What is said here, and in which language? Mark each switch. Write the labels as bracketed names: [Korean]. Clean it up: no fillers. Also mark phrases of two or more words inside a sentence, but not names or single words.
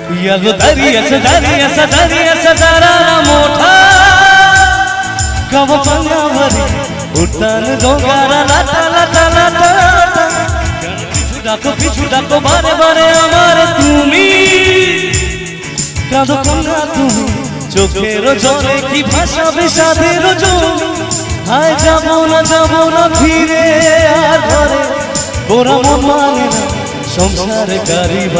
[Marathi] गो दरियाचा जरा मोठा कवा पाण्यावरी उड्डाण डोंगारा लाटा लाटा लाटा [Bangla] পিছু ডাকো বারে বারে আমার তুমি কাঁদো কন্যা তুমি চোখের জলে কি ভাষা বিষাদের জল হায় যাবো না ফিরে আর ঘরে গোরা মন মানে না সংসারে কারিবা